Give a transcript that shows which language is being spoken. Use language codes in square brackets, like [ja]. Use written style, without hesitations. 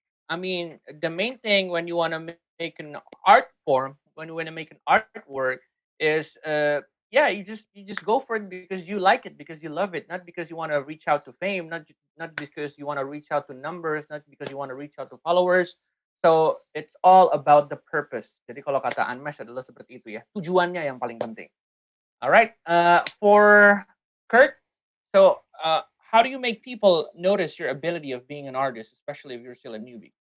[en] I mean, the main thing when you want to make an art form, when you want to make an artwork, is you just go for it because you like it, because you love it, not because you want to reach out to fame, not because you want to reach out to numbers, not because you want to reach out to followers. So it's all about the purpose. [id] Jadi kalau kata Andmesh adalah seperti itu ya, tujuannya yang paling penting. [en] Alright, for Kurt, so how do you make people notice your ability of being an artist, especially if you're still a newbie?